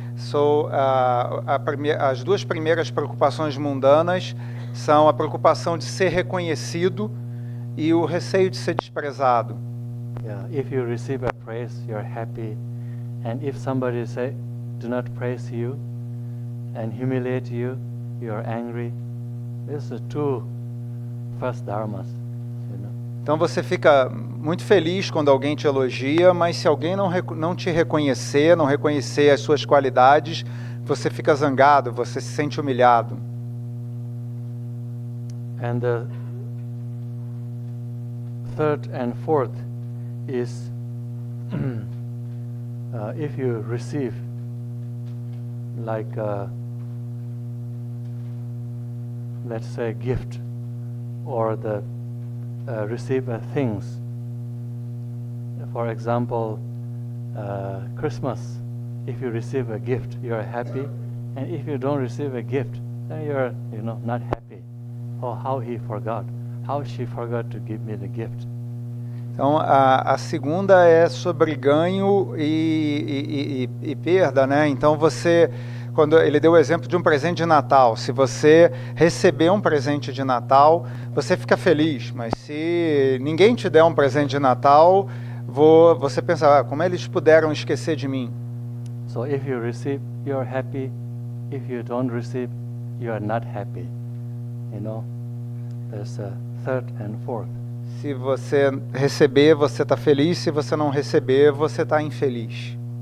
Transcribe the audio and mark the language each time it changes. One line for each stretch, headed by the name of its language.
Portuguese: So, as 2 primeiras preocupações mundanas são a preocupação de ser reconhecido e o receio de ser desprezado.
English: Yeah. If you receive a praise, you're happy, and if somebody do not praise you and humiliate you, you're angry. These are 2 first dharmas, you know.
Portuguese: Então você fica muito feliz quando alguém te elogia, mas se alguém não te reconhecer, não reconhecer as suas qualidades, você fica zangado, você se sente humilhado.
English: And the 3rd and 4th is if you receive like let's say a gift or receive things. For example, Christmas, if you receive a gift, you're happy, and if you don't receive a gift, then you're not happy. Oh, how he forgot, how she forgot to give me the gift.
Portuguese: Então, a segunda é sobre ganho e perda, né? Então, quando ele deu o exemplo de um presente de Natal, se você receber um presente de Natal, você fica feliz, mas se ninguém te der um presente de Natal, você pensa, como eles puderam esquecer de mim?
English: So if you receive, you're happy. If you don't receive, you are not happy. You know, there's a 3rd and 4th.
Portuguese: Se você receber, você está feliz. Se você não receber, você está infeliz.